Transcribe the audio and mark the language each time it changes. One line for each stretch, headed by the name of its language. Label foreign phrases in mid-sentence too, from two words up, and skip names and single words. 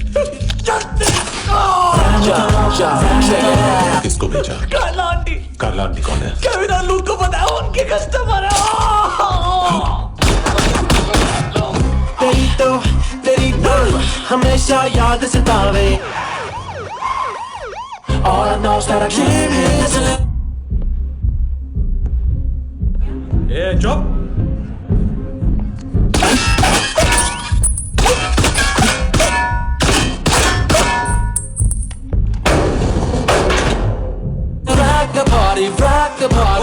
Hindi: किसको भेजा? कार्ला आंटी। कार्ला आंटी कौन है? केविन और लूक को पता है, उनके कस्टमर है। तेरी तो हमेशा याद सतावे।
English: All I know is that I can't miss.
Hindi: ए चुप।
English: Rock the party.